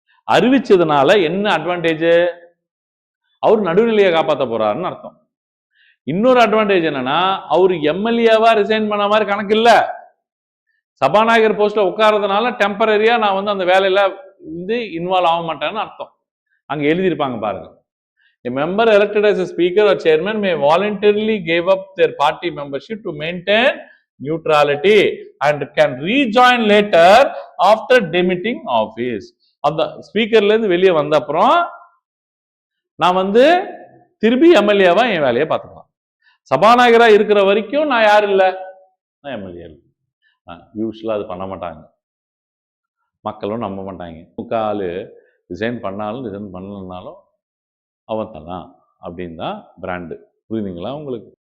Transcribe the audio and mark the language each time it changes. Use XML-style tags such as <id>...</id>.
<ta>அறிவிச்சதுனால என்ன அட்வான்டேஜ்? அவர் நடுநிலையை காப்பாற்ற போறாருன்னு அர்த்தம். இன்னொரு அட்வான்டேஜ் என்னன்னா, அவர் எம்எல்ஏவா ரிசைன் பண்ண மாதிரி கணக்கு இல்ல. சபாநாயகர் போஸ்ட்ல உட்கார்றதுனால டெம்பரரியா நான் வந்து அந்த வேலையில வந்து இன்வால்வ் ஆக மாட்டேன்னு அர்த்தம். அங்க எழுதியிருப்பாங்க பாருங்க.</ta> <en>A member elected as a speaker or chairman may voluntarily give up their party membership to maintain neutrality and can rejoin later after demitting office.</en> <ta>அந்த ஸ்பீக்கர்ல இருந்து வெளியே வந்த அப்புறம் நான் வந்து திருப்பி எம்எல்ஏவா என் வேலையை பார்த்துக்கலாம். சபாநாயகரா இருக்கிற வரைக்கும் நான் யாரு இல்ல, நான் எம்எல்ஏ. யூஸ்வலா அது பண்ண மாட்டாங்க, மக்களும் நம்ப மாட்டாங்க. முக்காலு ரிசைன் பண்ணாலும் ரிசைன் பண்ணலனாலும் அவன் தான் அப்படின்னு தான் பிராண்டு. புரியுதுங்களா உங்களுக்கு?</ta>